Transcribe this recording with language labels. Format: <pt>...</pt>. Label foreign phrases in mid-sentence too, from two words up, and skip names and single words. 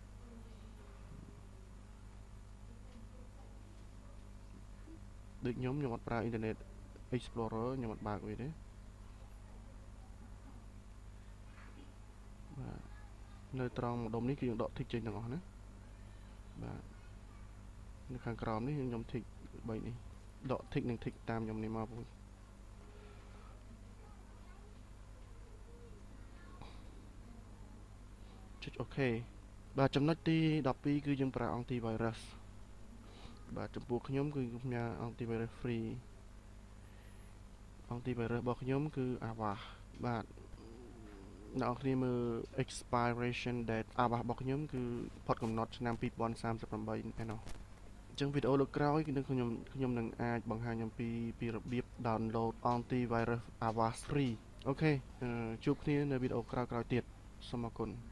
<km>ដូចខ្ញុំអត់ប្រើ Internet Explorer ខ្ញុំអត់បើកវាទេបាទនៅត្រង់ម្ដុំនេះគឺយើងដក tick ចេញទាំងអស់ណាបាទនៅខាងក្រោមនេះខ្ញុំ tick 3នេះដក tick និង tick តាមខ្ញុំនេះមកបង ចុច OK បាទចំណុចទី12គឺយើងប្រើ antivirus បាទចំពោះខ្ញុំ គឺខ្ញុំញ៉ា</km> <en>antivirus free antivirus</en> <km>របស់ខ្ញុំគឺ Avast បាទអ្នកនរគ្នាមើល</km> <en>expiration date</en> <km>Avast របស់ខ្ញុំគឺផុតកំណត់ឆ្នាំ2038ឯណោះអញ្ចឹងវីដេអូលើកក្រោយគឺខ្ញុំនឹងអាចបង្ហាញអំពីរបៀប</km> <en>download antivirus Avast free</en> <km>អូខេជួបគ្នានៅវីដេអូក្រោយៗទៀតសូមអរគុណ</km>